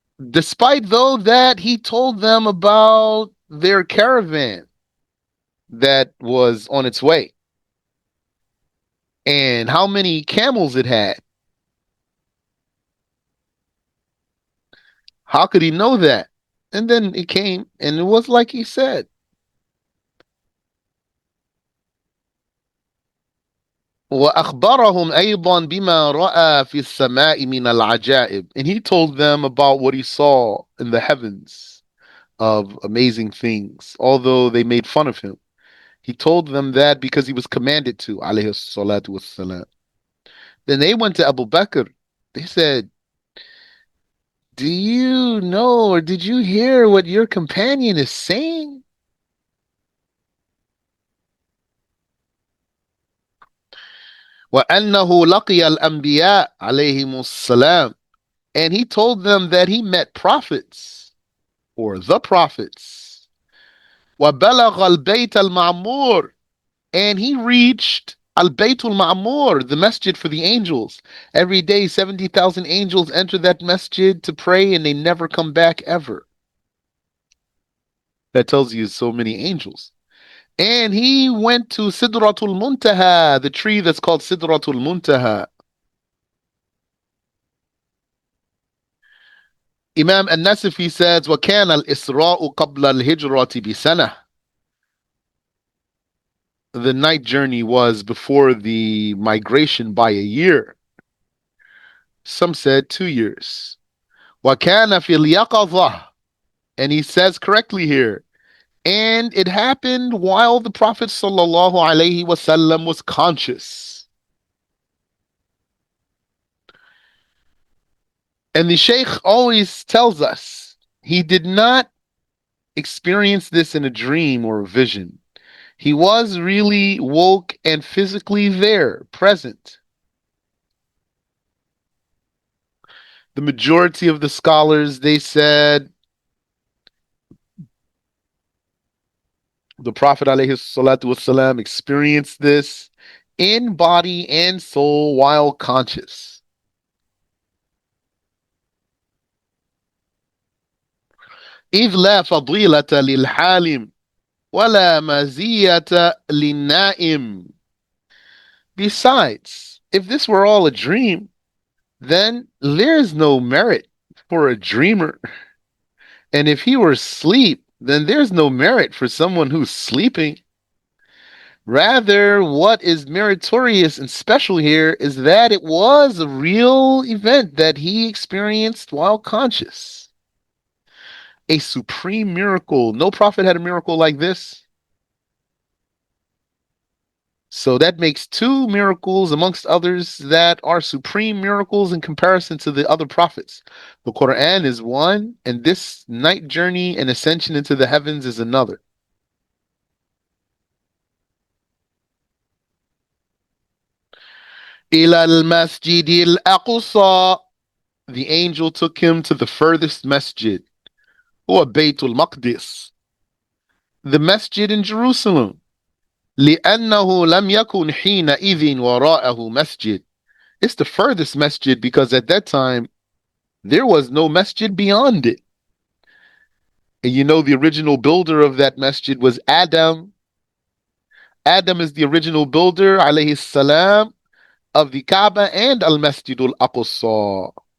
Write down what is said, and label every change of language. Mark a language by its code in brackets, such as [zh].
[en] Despite though that he told them about their caravan that was on its way and how many camels it had. How could he know that? And then it came, and it was like he said. [ar] وأخبرهم أيضا بما رأى في السماء من العجائب. [en] And he told them about what he saw in the heavens of amazing things, although they made fun of him. He told them that because he was commanded to, alayhi salatu wassalam. Then they went to Abu Bakr. They said, do you know or did you hear what your companion is saying? [ar] وَأَنَّهُ لَقِيَ الْأَنْبِيَاءَ عَلَيْهِمُ السَّلَامُ. [en] And he told them that he met prophets, or the prophets. [ar] وَبَلَغَ الْبَيْتَ الْمَعْمُورِ. [en] And he reached Al-Baytul Ma'mur, the masjid for the angels. Every day, 70,000 angels enter that masjid to pray, and they never come back ever. That tells you so many angels. And he went to Sidratul Muntaha, the tree that's called Sidratul Muntaha. Imam An-Nasifi says, [ar] وَكَانَ الْإِسْرَاءُ قَبْلَ الْهِجْرَةِ بِسَنَةٍ. [en] The night journey was before the migration by a year. Some said 2 years. [ar] وَكَانَ فِي الْيَقَظَةِ. [en] And he says correctly here, and it happened while the Prophet sallallahu alaihi wasallam was conscious. And the Sheikh always tells us he did not experience this in a dream or a vision. He was really woke and physically there, present. The majority of the scholars, they said the Prophet alayhi salatu wasalam experienced this in body and soul while conscious. [ar] إذ لا فضيلة للحالم ولا مزية للنائم. [en] Besides, if this were all a dream, then there is no merit for a dreamer. And if he were asleep, then there's no merit for someone who's sleeping. Rather, what is meritorious and special here is that it was a real event that he experienced while conscious. A supreme miracle. No prophet had a miracle like this. So that makes two miracles amongst others that are supreme miracles in comparison to the other prophets. The Quran is one, and this night journey and ascension into the heavens is another. [ar] إلى المسجد الأقصى. [en] The angel took him to the furthest masjid, or Baytul Maqdis, the masjid in Jerusalem. [ar] لأنه لم يكن حينئذ وراءه مسجد. [en] It's the furthest masjid because at that time there was no masjid beyond it. And you know the original builder of that masjid was Adam. Adam is the original builder, alayhi salam, of the Kaaba and Al-Masjid Al-Aqsa.